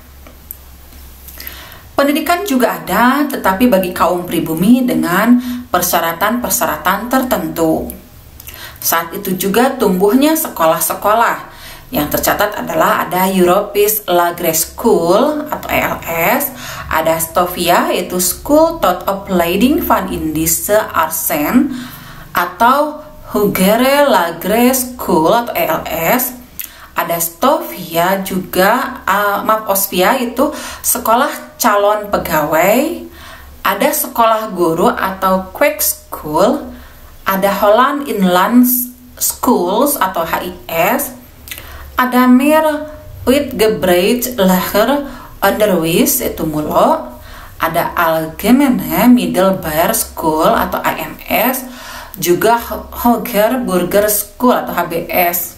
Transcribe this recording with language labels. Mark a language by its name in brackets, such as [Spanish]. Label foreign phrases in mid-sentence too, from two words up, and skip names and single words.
[Indonesian] Pendidikan juga ada, tetapi bagi kaum pribumi dengan persyaratan-persyaratan tertentu. Saat itu juga tumbuhnya sekolah-sekolah. Yang tercatat adalah ada Europese Lagre School atau ELS, ada Stovia yaitu School tot Opleiding van Indische Artsen atau Hogere Lagre School atau ELS, ada Stovia juga, Osvia itu sekolah calon pegawai, ada sekolah guru atau Kwek School, ada Holland Inland Schools atau HIS, ada Meer Uitgebreid Lager Onderwijs itu MULO, ada Algemene Middelbare School atau AMS, juga Hoger Burger School atau HBS.